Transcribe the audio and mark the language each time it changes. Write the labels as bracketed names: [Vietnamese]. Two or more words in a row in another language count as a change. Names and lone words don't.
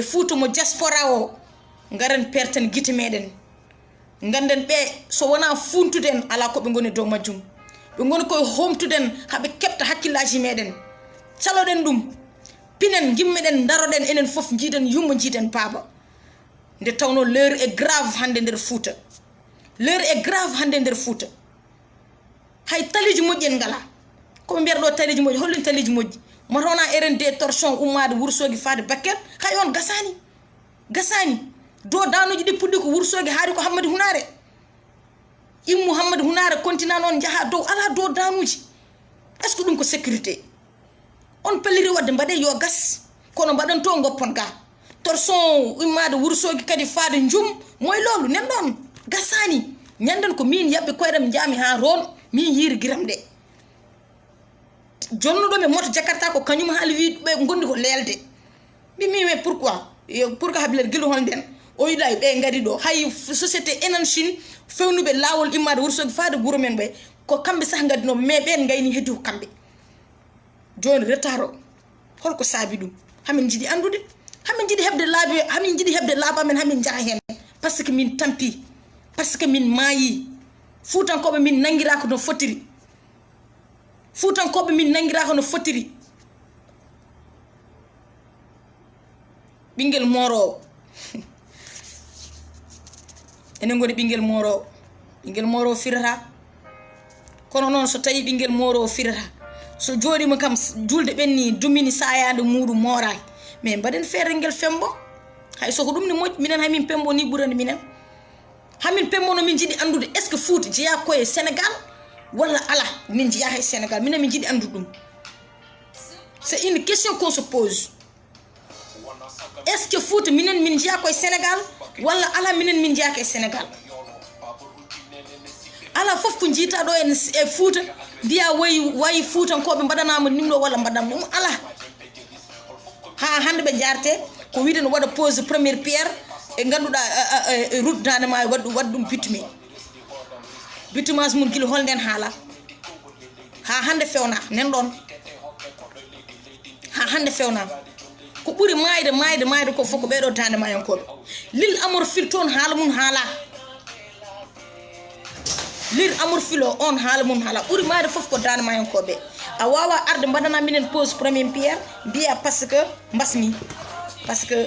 [Fula] Fouta mo diaspora o garen perten guite meɗen ganden ɓe so wona funtude en ala koɓe goni dow majjum ɓe goni koye homtuden haɓe keɓta hakkillaji meɗen caloɗen ɗum pinen gimmeɗen daroɗen enen foof jiiden yumma jiiden baaba nde tawno [French] l'heure est grave [Fula] hande nder Fouta [French] l'heure est grave [Fula] hande nder Fouta hay taliji moƴƴi en ngala koɓe mbiyata ɗo taliji moƴƴi hollin taliji moƴƴi matawna RND torchon ummade Wourossogui faade Bakel hay on gasani do danuji ɗi puɗɗi ko Wourossogui haari ko Hammadi Hunare immu Hammadi Hunare continent noon jaaha dow ala do danuji [French] est ce que [Fula] ɗum ko sécurité on pelliri wadde mbaɗe yo gas kono mbaɗan to goppon ga torchon ummade Wourossogui kadi faade jum moy lolu nen ɗon gasani ñanden ko min yaɓɓe koyɗam jaami ha ron min yiiri giram ɗe jonnuɗo ɓe moto Jakarta ko kañum haali wi ɓe gondi ko leelde mbimi [French] mais pourquoi [Fula] habilel guila hol nden o yiɗa ɓe gari ɗo hay société enen Chine fewnuɓe lawol immade Wourossogui faade guuro men ɓe ko kamɓe sah gadino mais ɓen gayni heddi ko kamɓe joni retard o holko saabi ɗum hamin jiiɗi andude hamin jiiɗi hebde laabi amen hamin jaaha hen [French] par ce que [Fula] min tampi [French] par ce que [Fula] min maayi Foutankoɓe min nangirako no fotiri Foutankoɓe min nangirako no fotiri ɓinguel morowo enen goni ɓinguel morowo firata kono noon so tawi ɓinguel morowo firata so joɗima kam julde ɓenni dumini sayade muɗum moraki mais mbaɗen feere ngel fembo hay soko ɗum ne moƴƴi minen hamin pembo ni ɓurani minen hamin pembono min jiiɗi andude [French] est ce que [Fula] Fouta jeeya koye Sénégal walla ala min jeeya hay Sénégal minen min jiiɗi andude ɗum [French] c'est une question qu'on se pose est ce que [Fula] Fouta minen min jeeya koye Sénégal walla ala minen min jeeya koye Sénégal ala fof ko jiita ɗo e Fouta mbiya wayi Foutankoɓe mbaɗanama nimɗo walla mbaɗanama ɗum ala ha hande ɓe jarte ko wiide no waɗa [French] pose première pierre [Fula] e ganduɗa route danema waɗa ɗum bitumage mum guila holnden haala ha hande fewna nen ɗon ha hande fewna ko ɓuuri mayde ko fof ko ɓeɗo dandemayankoɓe lil amour fil toon haala mum haala lir amour filo on haala mum haala ɓuuri mayde foof ko dandemayankoɓe a wawa arde mbaɗana minen [French] pose première pierre [Fula] mbiya [French] par ce que [Fula] mbasmi [French] parce que